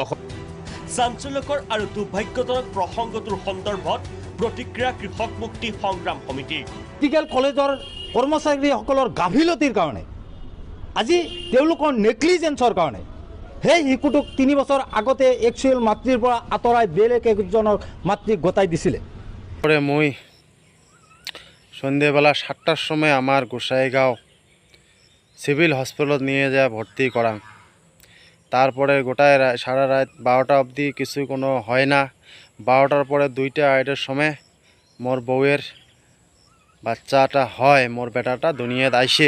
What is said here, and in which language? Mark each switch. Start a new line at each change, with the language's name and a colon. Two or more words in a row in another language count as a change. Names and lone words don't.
Assamese: চাঞ্চল্যকৰ আৰু দুৰ্ভাগ্যজনক প্ৰসংগটোৰ সন্দৰ্ভত প্ৰতিক্ৰিয়া কৃষক মুক্তি সংগ্ৰাম সমিতি। মেডিকেল কলেজৰ কৰ্মচাৰীসকলৰ গাফিলতিৰ কাৰণে, আজি তেওঁলোকৰ নেগলিজেন্সৰ কাৰণে সেই শিশুটোক 3 বছৰ আগতে একচুৱেল মাতৃৰ পৰা আঁতৰাই বেলেগ একজনৰ মাতৃক গতাই দিছিলে।
Bangla: পরে মই সন্ধ্যেবেলা 7টার সময় আমার গোসাইগাঁও
English: civil hospitalত
Bangla: নিয়ে যায় ভর্তি করাং। তারপরে গোটায় সারা রাত 12টা অবধি কিছু কোনো হয় না। 12টার পরে 2টা আড়াইটার সময় মোর বউয়ের বাচ্চাটা হয়, মোর বেটাটা দুনিয়াত আইসে।